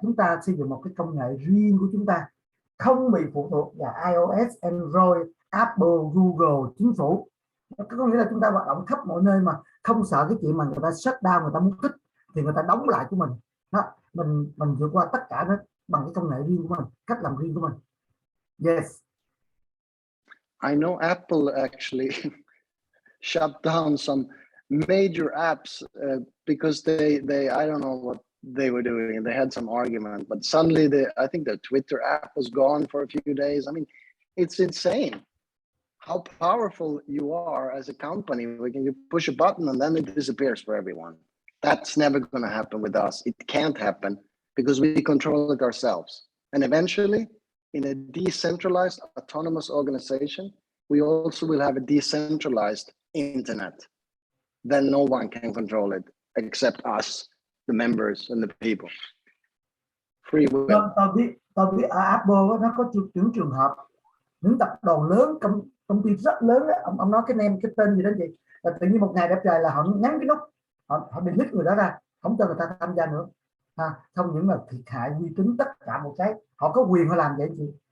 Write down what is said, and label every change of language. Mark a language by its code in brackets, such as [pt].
[vi] Chúng ta sử dụng một cái công nghệ riêng của chúng ta, không bị phụ thuộc vào iOS, Android, Apple, Google, chính phủ. Có nghĩa là chúng ta hoạt động khắp mọi nơi mà không sợ cái chuyện mà người ta [en] shut down, [vi] người ta muốn tích thì người ta đóng lại của mình. Đó, mình vượt qua tất cả đó bằng cái công nghệ riêng của mình, cách làm riêng của mình. [en] Yes. I know Apple actually shut down some major apps because they I don't know what they were doing. They had some argument, but suddenly I think the Twitter app was gone for a few days. I mean, it's insane how powerful you are as a company. You push a button and then it disappears for everyone. That's never going to happen with us. It can't happen because we control it ourselves. And eventually, in a decentralized autonomous organization, we also will have a decentralized internet. Then no one can control it except us, the members and the people. Free will. [vi] Tôi biết ở Apple nó có những trường hợp những tập đoàn lớn, công ty rất lớn đó, ông nói cái tên gì đó chị, là tự nhiên một ngày đẹp trời là họ nhấn cái nút, họ delete người đó ra, không cho người ta tham gia nữa. Không những là thiệt hại uy tín tất cả một cái, họ có quyền họ làm vậy chị.